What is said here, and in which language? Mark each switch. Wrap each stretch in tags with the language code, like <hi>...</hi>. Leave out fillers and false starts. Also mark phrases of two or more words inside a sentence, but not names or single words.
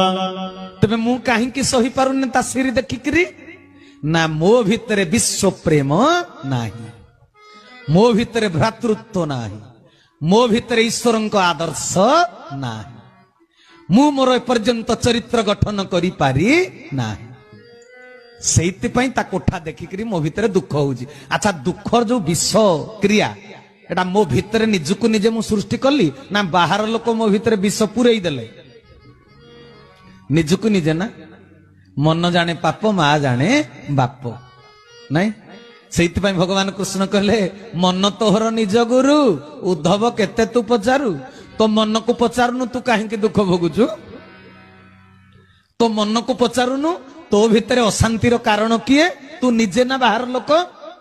<or>ତବେ ମୁଁ କହିଁ ସହି ପାରୁନି ତା ସିରି ଦେଖିକରି ନା ମୋ ଭିତରେ ବିଶ୍ୱ ପ୍ରେମ ନାହିଁ, ମୋ ଭିତରେ ଭ୍ରାତୃତ୍ୱ ନାହିଁ, ମୋ ଭିତରେ ଈଶ୍ୱର ଆଦର୍ଶ ନାହିଁ, ମୁଁ ମୋର ଏପର୍ଯ୍ୟନ୍ତ ଚରିତ୍ର ଗଠନ କରି ପାରି ନାହିଁ। ସେଇଥିପାଇଁ ତା କୋଠା ଦେଖିକରି ମୋ ଭିତରେ ଦୁଃଖ ହେଉଛି। ଅଚ୍ଛା ଦୁଃଖର ଯୋ ବିଷ କ୍ରିୟା ଏଟା ମୋ ଭିତରେ ନିଜକୁ ନିଜେ ମୁଁ ସୃଷ୍ଟି କଲି ନା ବାହାର ଲୋକ ମୋ ଭିତରେ ବିଷ ପୂରାଇ ଦେଲେ? ନିଜକୁ ନିଜେ ନା।</or> <hi>मन जाने पाप मा जाने बाप</hi> <or>ନାହିଁ ସେଇଥିପାଇଁ ଭଗବାନ କୃଷ୍ଣ କହିଲେ ମନ ତୋହର ନିଜ ଗୁରୁ ଉଦ୍ଧବ କେତେ ତୁ ପଚାରୁ ତୋ ମନକୁ ପଚାରୁନୁ ତୁ କାହିଁକି ଦୁଃଖ ଭୋଗୁଚୁ ତୋ ମନକୁ ପଚାରୁନୁ ତୋ ଭିତରେ ଅଶାନ୍ତିର କାରଣ କିଏ ତୁ ନିଜେ ନା ବାହାର ଲୋକ</or>